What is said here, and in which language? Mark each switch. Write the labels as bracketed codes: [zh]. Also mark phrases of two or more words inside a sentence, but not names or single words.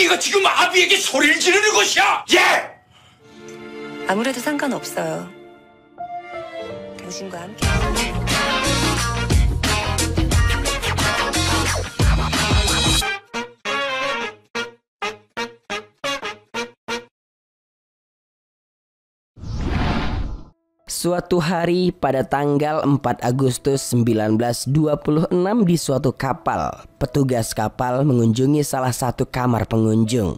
[ko] 지금 아비에게 소리를 지르는 것이야! 예! 아무래도 상관없어요. 당신과 함께. [id] Suatu hari pada tanggal 4 Agustus 1926 di suatu kapal, petugas kapal mengunjungi salah satu kamar pengunjung.